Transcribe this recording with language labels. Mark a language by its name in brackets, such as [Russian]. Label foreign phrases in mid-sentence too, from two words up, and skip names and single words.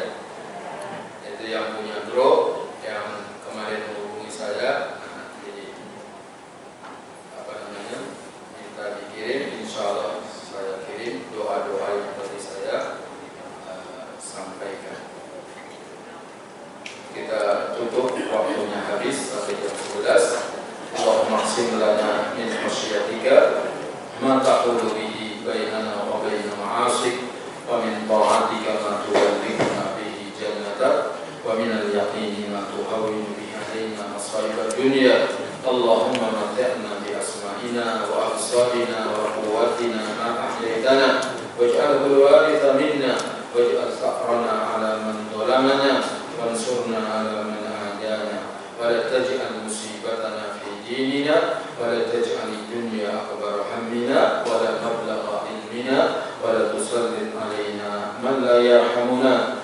[Indonesian] Itu yang punya grup yang kemarin menghubungi saya, nanti minta dikirim. [Arabic] إن شاء الله [Indonesian] saya kirim doa-doa yang tadi saya sampaikan. Kita tutup, waktunya habis sampai jam 11. [Arabic] اللهم اقسم لنا من خشيتك ما تحول به بيننا وبين معاصيك، ومن طاعتك ما تبلغنا به جنتك، ومن اليقين ما تهون به علينا مصائب الدنيا. اللهم متعنا بأسماعنا وأبصارنا وقوتنا ما أحييتنا واجعله الوارث منا واجعل ثأرنا على من ظلمنا وانصرنا على من عادانا ولا تجعل مصيبتنا ديننا ولا تجعل الدنيا أكبر همنا ولا مبلغ علمنا ولا تسلط علينا من لا يرحمنا.